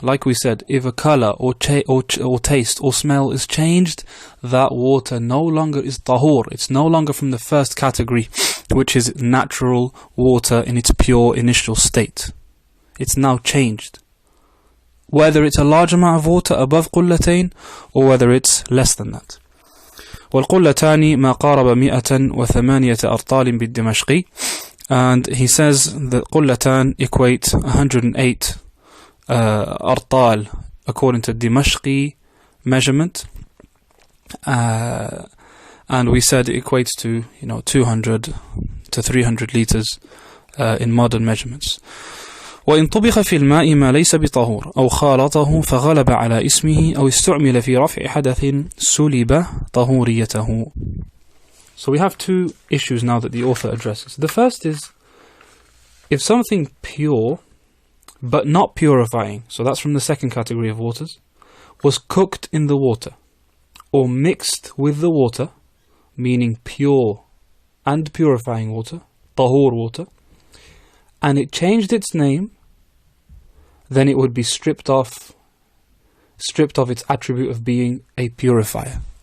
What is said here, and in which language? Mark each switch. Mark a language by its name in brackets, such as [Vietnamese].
[English] Like we said, if a color or taste or smell is changed, that water no longer is tahur. It's no longer from the first category, which is natural water in its pure initial state. It's now changed. Whether it's a large amount of water above قلتين or whether it's less than that. [Arabic] والقلتان ما قارب 108 أرطال بالدمشقي. [English] And he says that قلتان equate 108 أرطال according to Dimashqi measurement. And we said it equates to 200 to 300 liters in modern measurements. [Arabic] وإن طبخ في الماء ما ليس بطهور أو خالطه فغلب على اسمه أو استعمل في رفع حدث سلب طهوريته. [English] So we have two issues now that the author addresses. The first is, if something pure but not purifying, so that's from the second category of waters, was cooked in the water or mixed with the water, meaning pure and purifying water, tahur water, and it changed its name, then it would be stripped of its attribute of being a purifier.